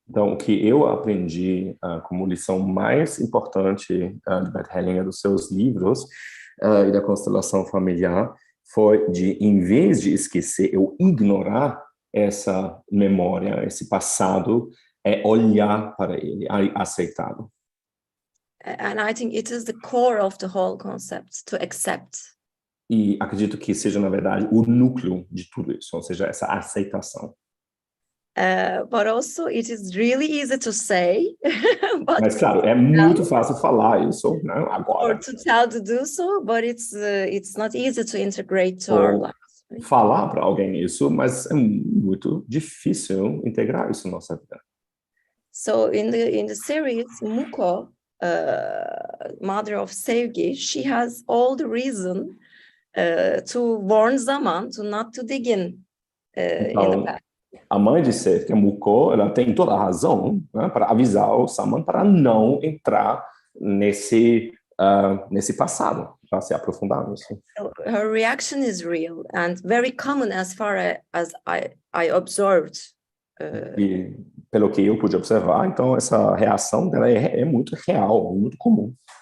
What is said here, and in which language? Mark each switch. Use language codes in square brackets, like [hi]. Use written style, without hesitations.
[pt] Então, o que eu aprendi como lição mais importante de Bert Hellinger, dos seus livros e da Constelação Familiar, foi de, em vez de esquecer ou ignorar essa memória, esse passado, é olhar para ele, aceitá-lo. [en] And I think it is the core of the whole concept, to accept. [pt] E acredito que seja, na verdade, o núcleo de tudo isso, ou seja, essa aceitação. [en] But also it is really easy to say. [pt] Mas, claro, é muito fácil falar isso, né, agora. [en] Or to tell to do so, but it's not easy to integrate to our lives. Right? [pt] Falar para alguém isso, mas é muito difícil integrar isso na nossa vida. [en] So in the series, Muko, mother of Sevgi, she has all the reason to warn Zaman to not to dig in the past. [pt] A mãe de Seth, que é Muko, ela tem toda a razão, né, para avisar o Saman para não entrar nesse passado, para se aprofundar nisso. [en] So her reaction is real and very common as far as I observed. [pt] E pelo que eu pude observar, então essa reação dela é muito real, muito comum.